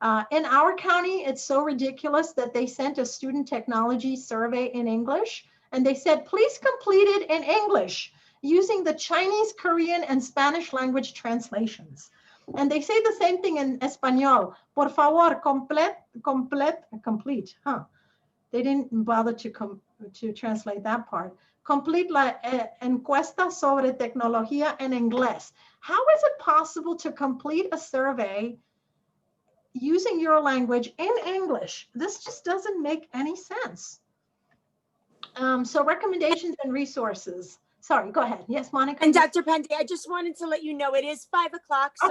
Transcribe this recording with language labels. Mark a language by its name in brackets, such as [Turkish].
[English] In our county, it's so ridiculous that they sent a student technology survey in English, and they said, please complete it in English using the Chinese, Korean, and Spanish language translations. And they say the same thing in Espanol. [Spanish] Por favor, complete. [English] They didn't bother to translate that part. [Spanish] Complete la encuesta sobre tecnología en inglés. [English] How is it possible to complete a survey using your language in English? This just doesn't make any sense. So recommendations and resources. Sorry, go ahead. Yes, Monica. And Dr. Pandey, I just wanted to let you know it is 5 o'clock, so